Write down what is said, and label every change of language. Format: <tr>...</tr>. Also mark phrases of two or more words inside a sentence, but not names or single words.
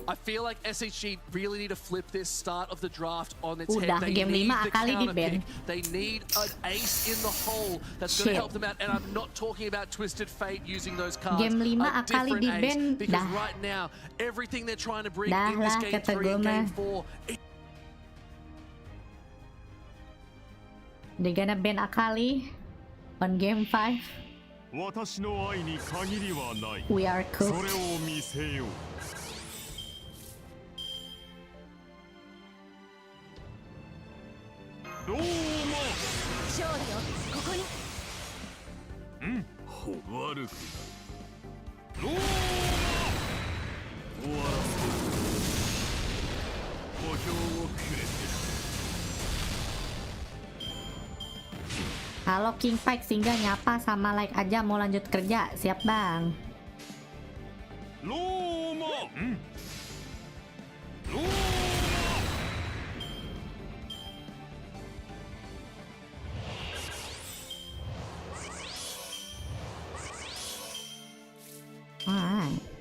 <en>I feel like SHG really need to flip this start of the draft on its</en> <id>Udah,</id> <en>head. They</en> <id>game</id> <en>need</en> <id>5</id> <en>the</en> <id>kali</id> <en>counter</en> <id>di-ban.</id> <en>pick. They need an ace in the hole that's going to Shit. help them out. And I'm not talking about Twisted Fate using those cards.</en> <id>Game 5</id> <en>A</en> <id>kali</id> <en>different</en> <id>di-ban,</id> <en>ace. Because</en> <id>dah.</id> <en>right now, everything they're trying to bring</en> <id>Dah</id> <en>in this</en> <id>lah,</id> <en>game</en> <id>kata</id> <en>3</en> <id>gue</id> <en>and game</en> <id>mah.</id> <en>4, They're gonna ban Akali on game 5.</en> <ja>私の愛に限りはない。</ja> <en>We are</en> <ja>それ</ja> <en>cooked.</en> <ja>を見せよう。ローマ。勝利よここに。悪くない。ローマ。終わらせる。小兵をくれて。</ja> <id>Halo King Pike, singgah nyapa sama like aja mau lanjut kerja. Siap bang.</id> <ja>ローマ。ローマ。</ja> <en>Alright.</en>